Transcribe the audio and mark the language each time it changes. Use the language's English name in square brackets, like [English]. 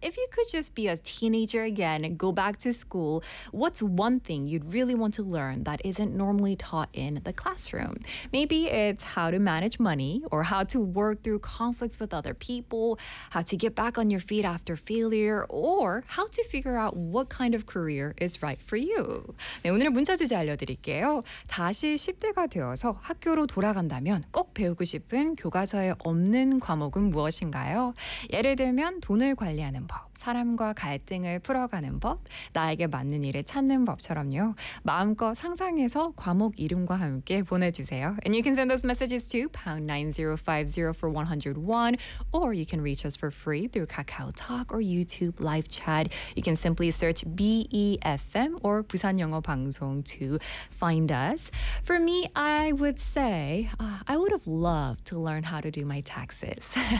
[English] If you could just be a teenager again and go back to school, what's one thing you'd really want to learn that isn't normally taught in the classroom? Maybe it's how to manage money or how to work through conflicts with other people, how to get back on your feet after failure, or how to figure out what kind of career is right for you. [Korean] 네, 오늘의 문자 주제 알려드릴게요. 다시 10대가 되어서 학교로 돌아간다면 꼭 배우고 싶은 교과서에 없는 과목은 무엇인가요? 예를 들면 돈을 관리하는 법, 사람과 갈등을 풀어가는 법, 나에게 맞는 일을 찾는 법처럼요. 마음껏 상상해서 과목 이름과 함께 보내주세요. [English] And you can send those messages to #9050 for 101, or you can reach us for free through KakaoTalk or YouTube live chat. You can simply search BEFM or Busan Yeongo Bangsong to find us. For me, I would say I would have loved to learn how to do my taxes.